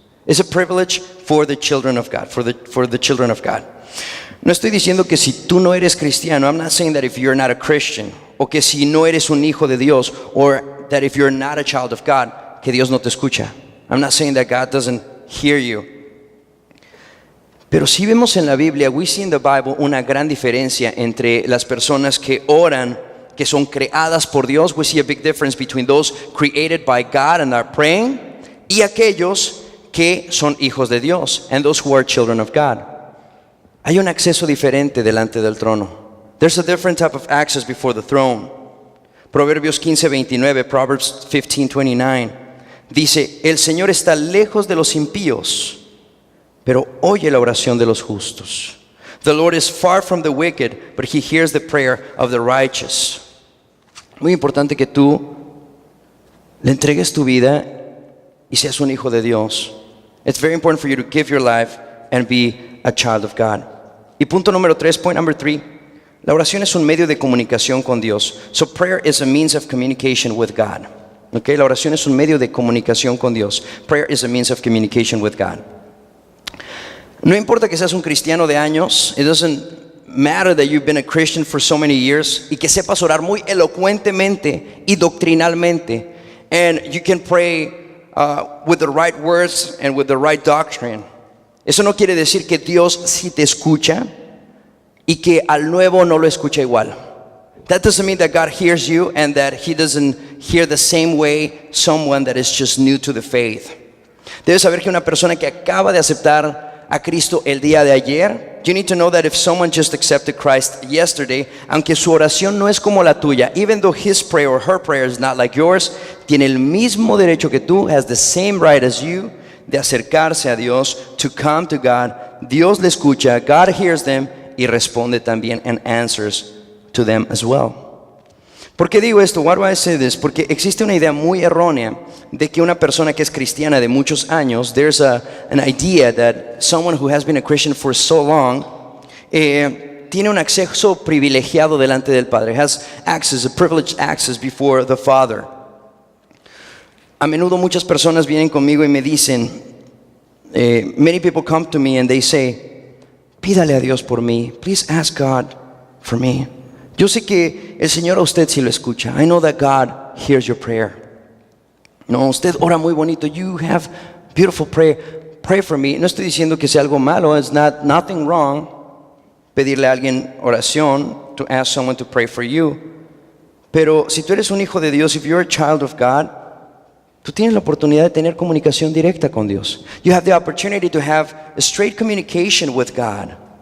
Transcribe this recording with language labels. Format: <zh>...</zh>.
<en>It's a privilege for the children of God, for the children of God.</en> <es>No estoy diciendo que si tú no eres cristiano,</es> <en>I'm not saying that if you're not a Christian,</en> <es>o que si no eres un hijo de Dios,</es> <en>or that if you're not a child of God,</en> <es>que Dios no te escucha.</es> <en>I'm not saying that God doesn't hear you.</en> <es>Pero si vemos en la Biblia,</es> <en>we see in the Bible</en> <es>una gran diferencia entre las personas que oran, que son creadas por Dios.</es> <en>We see a big difference between those created by God and are praying,</en> <es>y aquellos que son hijos de Dios,</es> <en>and those who are children of God.</en> <es>Hay un acceso diferente delante del trono.</es> <en>There's a different type of access before the throne.</en> <es>Proverbios 15:29,</es> <en>Proverbs 15:29,</en> <es>dice, el Señor está lejos de los impíos, pero oye la oración de los justos.</es> <en>The Lord is far from the wicked, but He hears the prayer of the righteous.</en> <es>Muy importante que tú le entregues tu vida y seas un hijo de Dios.</es> <en>It's very important for you to give your life and be a child of God.</en> <es>Y punto número 3,</es> <en>point number 3,</en> <es>la oración es un medio de comunicación con Dios.</es> <en>So prayer is a means of communication with God.</en> <es>Okay, la oración es un medio de comunicación con Dios.</es> <en>Prayer is a means of communication with God.</en> <es>No importa que seas un cristiano de años,</es> <en>it doesn't matter that you've been a Christian for so many years,</en> <es>y que sepas orar muy elocuentemente y doctrinalmente,</es> <en>and you can pray with the right words and with the right doctrine.</en> <es>Eso no quiere decir que Dios sí te escucha y que al nuevo no lo escucha igual.</es> <en>That doesn't mean that God hears you and that He doesn't hear the same way someone that is just new to the faith.</en> <es>Debes saber que una persona que acaba de aceptar a Cristo el día de ayer,</es> <en>you need to know that if someone just accepted Christ yesterday,</en> <es>aunque su oración no es como la tuya,</es> <en>even though his prayer or her prayer is not like yours,</en> <es>tiene el mismo derecho que tú,</es> <en>has the same right as you,</en> <es>de acercarse a Dios,</es> <en>to come to God.</en> <es>Dios le escucha,</es> <en>God hears them,</en> <es>y responde también</es> <en>and answers to them as well.</en> <es>¿Por qué digo esto?</es> <en>Why do I say this?</en> <es>Porque existe una idea muy errónea de que una persona que es cristiana de muchos años,</es> <en>there's an idea that someone who has been a Christian for so long,</en> <es>tiene un acceso privilegiado delante del Padre.</es> <en>Has access, a privileged access before the Father.</en> <es>A menudo muchas personas vienen conmigo y me dicen,</es> <en>many people come to me and they say,</en> <es>pídale a Dios por mí.</es> <en>Please ask God for me.</en> <es>Yo sé que el Señor a usted sí lo escucha.</es> <en>I know that God hears your prayer.</en> <es>No, usted ora muy bonito.</es> <en>You have beautiful prayer. Pray for me.</en> <es>No estoy diciendo que sea algo malo.</es> <en>It's nothing wrong</en> <es>pedirle a alguien oración,</es> <en>to ask someone to pray for you.</en> <es>Pero si tú eres un hijo de Dios,</es> <en>if you're a child of God,</en> <es>tú tienes la oportunidad de tener comunicación directa con Dios.</es> <en>You have the opportunity to have a straight communication with God.</en>